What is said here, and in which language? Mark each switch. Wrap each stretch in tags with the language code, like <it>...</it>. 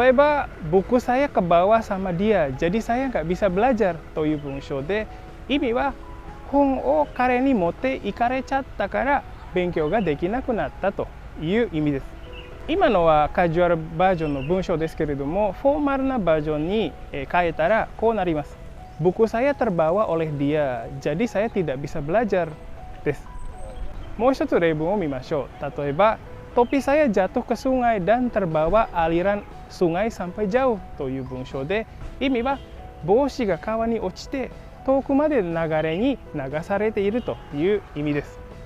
<ja>例えば、</ja> <id>buku saya kebawa sama dia, jadi saya nggak bisa belajar</id> <ja>という文章で、意味は本を彼に持って行かれちゃったから勉強ができなくなったという意味です。今のはカジュアルバージョンの文章ですけれども、フォーマルなバージョンに変えたらこうなります。</ja> <id>buku saya terbawa oleh dia, jadi saya tidak bisa belajar.</id> <ja>です。もう一つ例文を見ましょう。例えば、</ja> <id>topi saya jatuh ke sungai dan terbawa aliran sungai sampai jauh</id> <ja>という文章で、意味は帽子が川に落ちて遠くまで流れに流されているという意味です。</ja>